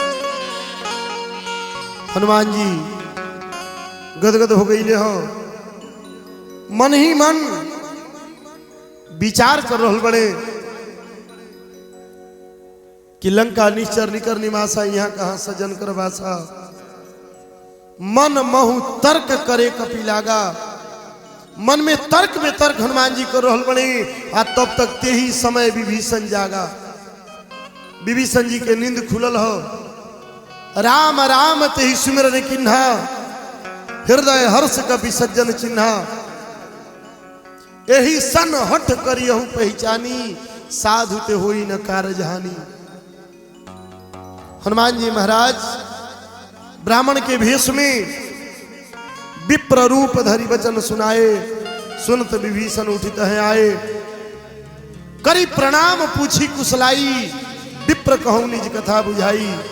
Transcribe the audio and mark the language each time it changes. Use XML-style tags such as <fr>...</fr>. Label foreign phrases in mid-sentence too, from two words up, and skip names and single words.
<bho>हनुमान जी गदगद हो गई हो मन ही मन विचार कर रहल बड़े कि</bho> <awa>लंका निश्चर निकर निवासा यहाँ कहाँ सजन कर वासा। मन महु तर्क करे कपि लागा</awa> <bho>मन में तर्क हनुमान जी कर रहल बड़े आ तब तक</bho> <awa>ते ही समय विभीषण जागा।</awa> <bho>विभीषण जी के नींद खुलल हो</bho> <awa>राम राम ते ही सुमिरन किन्हा हृदय हर्ष कपि सज्जन चिन्हा। यही सन हठ करियहु पहचानी साधु ते होई न कारजहानी।</awa> <bho>हनुमान जी महाराज ब्राह्मण के भेष में</bho> <awa>विप्र रूप धरि वचन सुनाए सुनत विभीषण उठित है आए करी प्रणाम पूछी कुशलाई, विप्र कहूं निज कथा बुझाई।</awa>